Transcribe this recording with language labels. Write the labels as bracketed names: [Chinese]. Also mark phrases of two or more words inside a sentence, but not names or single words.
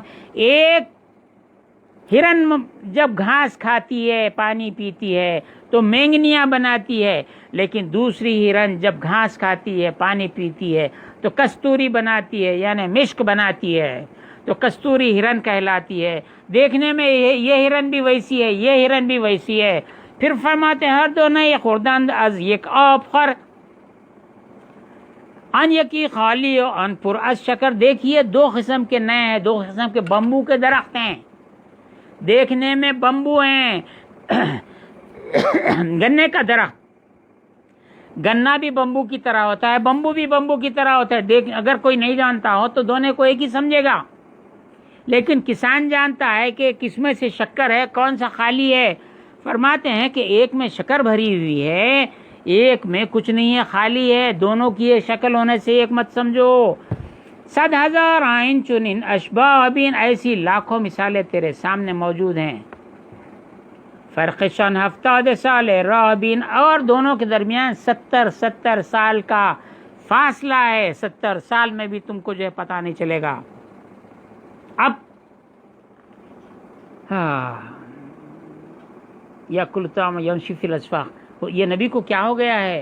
[Urdu] ایک ہرن جب گھاس کھاتی ہے پانی پیتی ہے تو مینگنیاں بناتی ہے، لیکن دوسری ہرن جب گھاس کھاتی ہے پانی پیتی ہے تو کستوری بناتی ہے، یعنی مشک بناتی ہے، تو کستوری ہرن کہلاتی ہے. دیکھنے میں یہ ہرن بھی ویسی ہے، یہ ہرن بھی ویسی ہے. پھر فرماتے [Persian] ہر دو نئے خوردند از یک آب خور، ان یکی خالی و ان پر از شکر. [Urdu] دیکھیے دو قسم کے نئے ہیں، دو قسم کے بمبو کے درخت ہیں، دیکھنے میں بمبو ہیں. گنے کا درخت، گنا بھی بمبو کی طرح ہوتا ہے، بمبو بھی بمبو کی طرح ہوتا ہے. اگر کوئی نہیں جانتا ہو تو دونوں کو ایک ہی سمجھے گا، لیکن کسان جانتا ہے کہ کس میں سے شکر ہے، کون سا خالی ہے. فرماتے ہیں کہ ایک میں شکر بھری ہوئی ہے، ایک میں کچھ نہیں ہے، خالی ہے. دونوں کی یہ شکل ہونے سے ایک مت سمجھو. [Persian] 100,000 آئین چنین اشباہ بین، [Urdu] ایسی لاکھوں مثالیں تیرے سامنے موجود ہیں. [Persian] فرقشان 70 سال راہ بین، [Urdu] اور دونوں کے درمیان 70 سال کا فاصلہ ہے. 70 سال میں بھی تم کو جو ہے پتہ نہیں چلے گا. اب [Arabic] یاکل الطعام یمشی فی الاسواق، [Urdu] یہ نبی کو کیا ہو گیا ہے؟